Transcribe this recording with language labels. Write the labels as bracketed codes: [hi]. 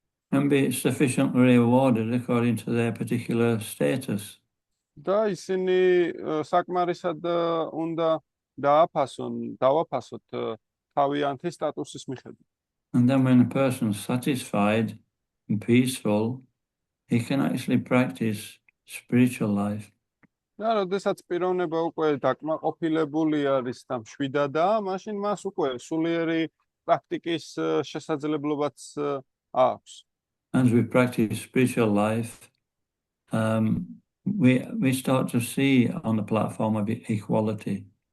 [en] And be sufficiently rewarded according to their particular status. [ka] და ისინი საკმარისად უნდა დავაფასოთ თავიანთი სტატუსის მიხედვით. [en] And then when a person is satisfied and peaceful, he can actually practice spiritual life. [ka] და როდესაც პიროვნება უკვე დაკმაყოფილებული არის და მშვიდადაა, მაშინ მას უკვე სულიერი პრაქტიკის შესაძლებლობაც აქვს. [en] As we practice spiritual life, we start to see on the platform of equality.